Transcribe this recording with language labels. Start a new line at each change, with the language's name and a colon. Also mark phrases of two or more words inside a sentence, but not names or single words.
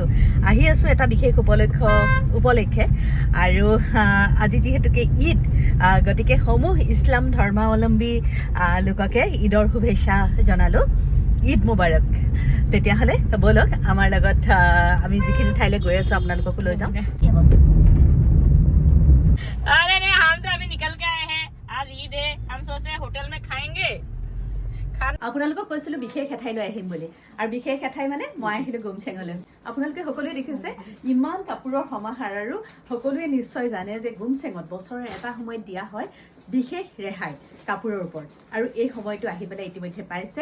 Assamese: আহি আছোঁ এটা বিশেষ উপলক্ষে আৰু আজি যিহেতুকে ঈদ, গতিকে সমূহ ইছলাম ধৰ্মাৱলম্বী লোককে ঈদৰ শুভেচ্ছা জনালোঁ।
Arabic: ঈদ মুবাৰক।
Assamese: তেতিয়াহ'লে ব'লক আমাৰ লগত আমি যিখিনি ঠাইলৈ গৈ আছোঁ আপোনালোককো লৈ যাওঁ।
Hindi: अरे नहीं, हम तो अभी निकल के आए हैं। आज ईद है, हम सोच रहे हैं होटल में खाएंगे।
Assamese: আপোনালোকক কৈছিলোঁ বিশেষ এঠাইলৈ আহিম বুলি, আৰু বিশেষ এঠাই মানে মই আহিলোঁ গুমচেঙলৈ। আপোনালোকে সকলোৱে দেখিছে ইমান কাপোৰৰ সমাহাৰ, আৰু সকলোৱে নিশ্চয় জানে যে গুমচেঙত বছৰৰ এটা সময়ত দিয়া হয় বিশেষ ৰেহাই কাপোৰৰ ওপৰত, আৰু এই সময়টো আহি পেলাই ইতিমধ্যে পাইছে।